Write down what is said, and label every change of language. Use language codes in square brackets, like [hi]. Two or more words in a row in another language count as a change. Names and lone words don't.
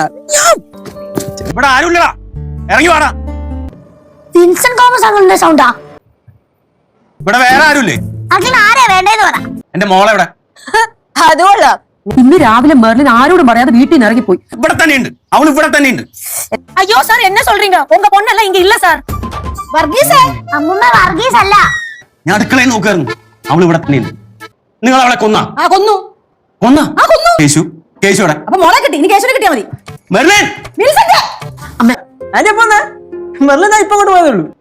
[ml] ഇവിടെ ആരുമില്ലടാ, ഇറങ്ങി വാടാ. വിൻസെന്റ് തോമസ് അങ്ങനെ സൗണ്ടാ. ഇവിടെ വേറെ ആരുമില്ലേ? അതിന് ആരെയാ വേണ്ടേന്ന് പറ. എന്റെ മോളെവിടെ? അതുകൊള്ളാം. ഇന്ന് രാവിലെ മെർലിൻ ആരോടും പറയാതെ വീട്ടിൽ നിന്ന് ഇറങ്ങിപ്പോയി. ഇവിടെ തന്നെയുണ്ട്, അവൾ ഇവിടെ തന്നെയുണ്ട്. [ta] ஐயோ சார் என்ன சொல்றீங்க? உங்க பொண்ணல்ல இங்க இல்ல சார். [ml] വർഗീസേ, അമ്മുമ്മ വർഗീസ് അല്ല. ഞാൻ അടുക്കളയിൽ നോക്കായിരുന്നു, അവൾ ഇവിടെ തന്നെയുണ്ട്. നിങ്ങൾ അവളെ കൊന്നാ? ആ കൊന്നു. കൊന്നാ? ആ കൊന്നു. കേശുവിടെ? അപ്പൊ മോളെ കിട്ടി, ഇനി കേശവനെ കിട്ടിയാ മതി. മെർലിൻ! വിൻസെന്റ്! അമ്മ അതിന്റെ പോന്നെ മെർലിൻ ഇപ്പൊ അങ്ങോട്ട് പോയതുള്ളൂ.